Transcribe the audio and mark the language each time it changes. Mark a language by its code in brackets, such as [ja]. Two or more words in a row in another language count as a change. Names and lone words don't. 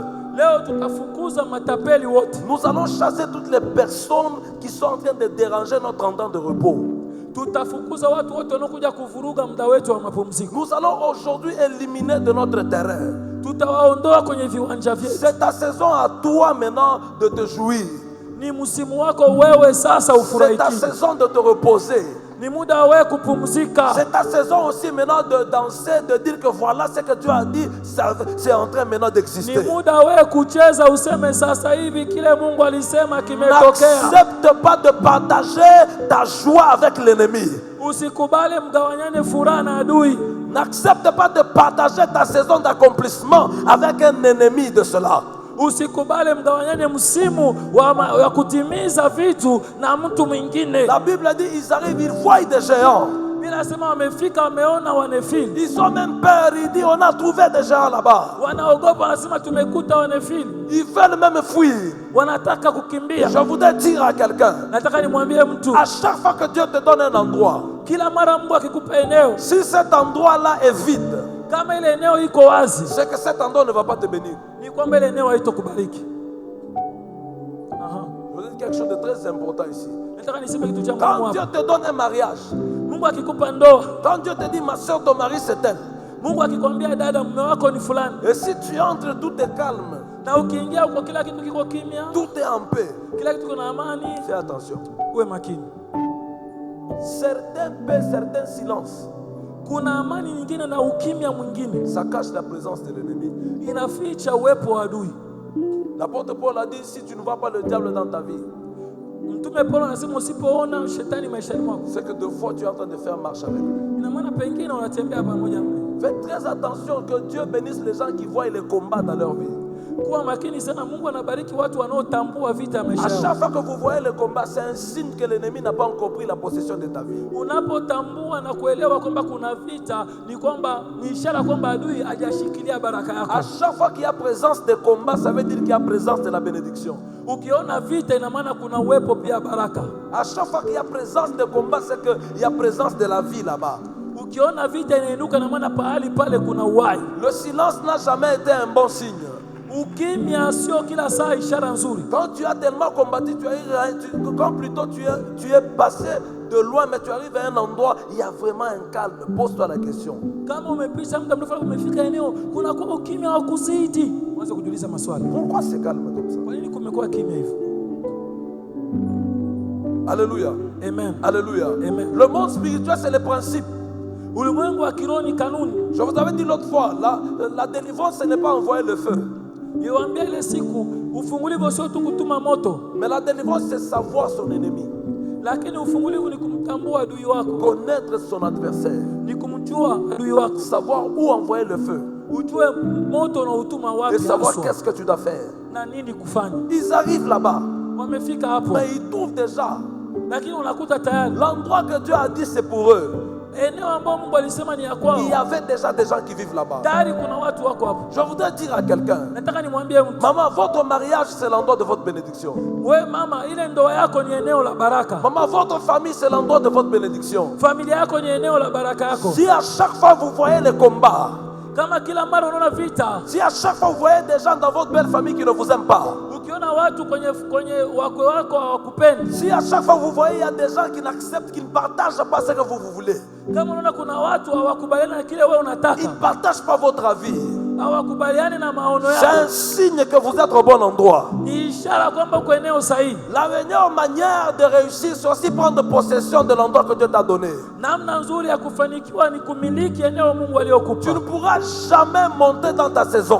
[sw] Leo tutafukuza matapeli wote. [fr] Nous allons chasser toutes les personnes qui sont en train de déranger notre temps de repos. [sw] Tutafukuza watu wote wanaokuja kuvuruga muda wetu wa mapumziko. [fr] Nous allons aujourd'hui éliminer de notre terrain. [sw] Tutawaondoa kwenye viwanja vyetu. [fr] C'est ta saison à toi maintenant de te jouir. [sw] Ni msimu wako wewe sasa ufurahie. [fr] C'est ta saison de te reposer. [sw] Ni muda wewe kupumzika. [fr] C'est ta saison aussi maintenant de danser, de dire que voilà ce que Dieu a dit, c'est en train maintenant d'exister. [sw] Ni muda wewe kucheza useme sasa hivi kile Mungu alisema kimetokea. [fr] N'accepte pas de partager ta joie avec l'ennemi. [sw] Usikubali mgawanyane furaha na adui. [fr] N'accepte pas de partager ta saison d'accomplissement avec un ennemi de cela. [sw] Usikubali mgawanyane msimu wa kutimiza vitu na mtu mwingine. [fr] La Bible dit ils arrivent, ils voient des géants. [sw] Bila sema wamefika wameona wanefili. [fr] Ils ont même peur, ils disent on a trouvé des géants là-bas. [sw] Wanaogopa wanasema tumekuta wanefili. [fr] Ils veulent même fuir. [sw] Wanataka kukimbia. [fr] Je voudrais dire à quelqu'un, [sw] nataka nimwambie mtu, [fr] à chaque fois que Dieu te donne un endroit, [sw] kila mara Mungu akikupa eneo, [fr] si cet endroit-là est vide, [sw] kama ile eneo iko wazi, [fr] c'est que cet endroit ne va pas te bénir. [sw] Ni kwamba ile eneo haitokubariki. [fr] Je veux dire quelque chose de très important ici. [sw] Nataka niseme kitu cha muhimu [fr] Quand [sw] hapa. [fr] Dieu te donne un mariage, [sw] Mungu akikupa ndoa, [fr] quand Dieu te dit ma soeur, ton mari c'est elle, [sw] Mungu akikwambia dada mume wako ni fulani, [fr] et si tu entres, tout est calme, [sw] na ukiingia huko kila kitu kiko kimya, [fr] tout est en paix, [sw] kila kitu kuna amani, [fr] fais attention. [sw] uwe makini. [fr] Certains paix, certains silences, [sw] kuna amani nyingine na ukimya mwingine, [fr] ça cache la présence de l'ennemi. [sw] inaficha uwepo wa adui. [fr] L'apôtre Paul a dit si tu ne vois pas le diable dans ta vie, [sw] Mtume Paulo anasema usipoona shetani maishani mwako, [fr] c'est que deux fois tu es en train de faire marche avec lui. [sw] ina maana pengine unatembea pamoja naye. [fr] Faites très attention que Dieu bénisse les gens qui voient les combats dans leur vie. [sw] Kuwa makini sana, Mungu anabariki watu wanaotambua vita ya maisha [fr] À [sw] yao. [fr] chaque fois que vous voyez le combat, c'est un signe que l'ennemi n'a pas encore pris la possession de ta vie. [sw] Unapotambua na kuelewa kwamba kuna vita, ni ishara kwamba adui hajashikilia baraka yako. [fr] À chaque fois qu'il y a présence de combat, ça veut dire qu'il y a présence de la bénédiction. [sw] Ukiona vita ina maana kuna uwepo pia baraka. [fr] À chaque fois qu'il y a présence de combat, c'est qu'il y a présence de la vie là-bas. [sw] Ukiona vita inainuka na maana pahali pale kuna uhai. [fr] Le silence n'a jamais été un bon signe. [sw] Ukimya sio kila saa ishara nzuri. [fr] Quand tu as tellement combattu, quand plutôt tu es passé de loin, mais tu arrives à un endroit, il y a vraiment un calme. Pose-toi la question. [sw] Kama umepita muda mrefu umefika eneo kuna kwa ukimya wa kuzidi, uanze kujiuliza maswali. [fr] Pourquoi c'est calme comme ça? [sw] Kwa nini kumekuwa kimya hivyo? Alléluia. Amen. Alléluia. Amen. [fr] Le monde spirituel, c'est le principe. [sw] Ulimwengu wa kiroho ni kanuni. [fr] Je vous avais dit l'autre fois, la délivrance, ce n'est pas envoyer le feu. [sw] Niwaambia ile siku ufungulivu sio tu kutuma moto. [fr] Mais la délivrance, c'est savoir son ennemi. [sw] Lakini ufungulivu ni kumtambua adui wako. [fr] Connaître son adversaire. [sw] Ni kumjua adui wako. [fr] Savoir où envoyer le feu. [sw] Ujue moto na utuma wapi. [fr] Et savoir qu'est-ce que tu dois faire. [sw] Na nini kufanya. [fr] Ils arrivent là-bas. [sw] Wamefika hapo. [fr] Mais ils trouvent déjà. [sw] Lakini unakuta tayari. [fr] L'endroit que Dieu a dit c'est pour eux. [sw] Eneo ambao Mungu alisema ni ya kwao. [fr] Il y avait déjà des gens qui vivent là-bas. [sw] Tayari kuna watu wako hapo. [fr] Je voudrais dire à quelqu'un. [sw] Nataka nimwambie mtu. [fr] Maman, votre mariage c'est l'endroit de votre bénédiction. [sw] Wewe mama, ile ndoa yako ni eneo la baraka. [fr] Maman, votre famille c'est l'endroit de votre bénédiction. [sw] Familia yako ni eneo la baraka yako. [fr] Si à chaque fois vous voyez les combats, [sw] kama kila mara unaona vita, [fr] si à chaque fois vous voyez des gens dans votre belle famille qui ne vous aiment pas, [sw] ukiona watu kwenye wakwe wako hawakupendi, [fr] si à chaque fois vous voyez il y a des gens qui n'acceptent, qui ne partagent pas ce que vous voulez, [sw] kama unaona kuna watu hawakubaliana na kile wewe unataka, [fr] ils ne partagent pas votre avis, [sw] hawakubaliani na maono yako, [fr] c'est un signe que vous êtes au bon endroit. [sw] ni ishara kwamba uko eneo sahihi. [fr] La meilleure manière de réussir, c'est aussi prendre possession de l'endroit que Dieu t'a donné. [sw] Namna nzuri ya kufanikiwa ni kumiliki eneo Mungu aliyokupa. [fr] Tu ne pourras jamais monter dans ta saison